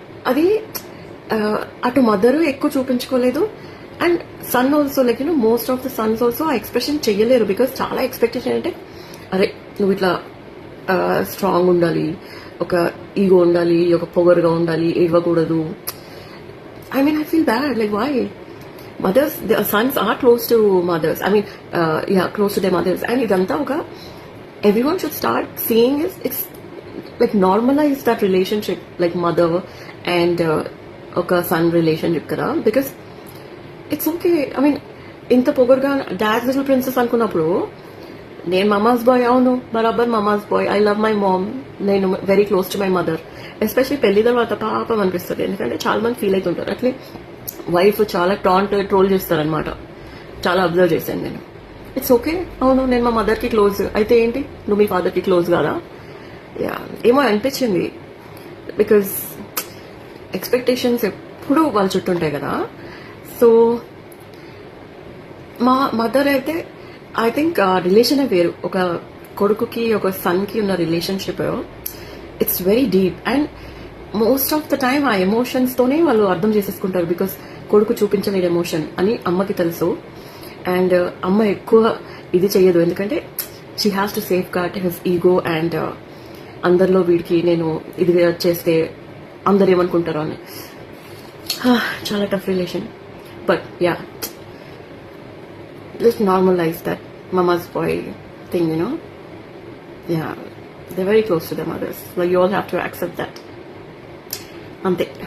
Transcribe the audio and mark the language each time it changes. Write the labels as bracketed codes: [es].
[te] అది అటు మదర్ ఎక్కువ చూపించుకోలేదు, [en] and son also like you know most of the sons also [te] ఆ ఎక్స్ప్రెషన్ చెయ్యలేరు. బికాస్ చాలా ఎక్స్పెక్టేషన్ అంటే అరే నువ్వు ఇట్లా స్ట్రాంగ్ ఉండాలి, ఒక ఈగో ఉండాలి, ఒక పొగరుగా ఉండాలి, ఏడవకూడదు. [en] I mean, I feel bad. Like, why? Mothers, the sons are close to mothers. I mean, close to their mothers. And idanta oka everyone should start seeing is it's like normalize that relationship, like mother and oka son relationship kada, because it's okay. I mean, [te] inta pogarga dad's little princess anukunnappudu నేను Mama's bye, అవును బరాబర్ Mama's bye. [en] I love my mom, [te] నేను [en] Very close to my mother. [te] Especially పెళ్లి తర్వాత పాపం అనిపిస్తుంది, ఎందుకంటే చాలా మంది ఫీల్ అవుతుంటారు అట్లే. వైఫ్ చాలా ట్రోల్ చేస్తారనమాట, చాలా అబ్జర్వ్ చేశాను నేను. ఇట్స్ ఓకే, అవును నేను మా మదర్కి క్లోజ్, అయితే ఏంటి నువ్వు మీ ఫాదర్కి క్లోజ్ కాదా? ఏమో అనిపించింది. బికాజ్ ఎక్స్పెక్టేషన్స్ ఎప్పుడూ వాళ్ళ చుట్టూ ఉంటాయి కదా. సో మా మదర్ అయితే ఐ థింక్ రిలేషన్ వేరు. ఒక కొడుకుకి ఒక సన్కి ఉన్న relationship [en] it's very deep, [te] and most of the time ఆ ఎమోషన్స్తోనే వాళ్ళు అర్థం చేసేసుకుంటారు. బికాస్ కొడుకు చూపించలేని ఎమోషన్ అని అమ్మకి తెలుసు, అండ్ అమ్మ ఎక్కువ ఇది చెయ్యదు, ఎందుకంటే [en] She has to safeguard his ego. [te] And అందరిలో వీడికి నేను ఇది చేస్తే అందరు ఏమనుకుంటారో అని. చాలా tough relation. [en] But yeah, just normalize that mama's boy thing, you know. Yeah, they're very close to their mothers. Like, you all have to accept that. Ante.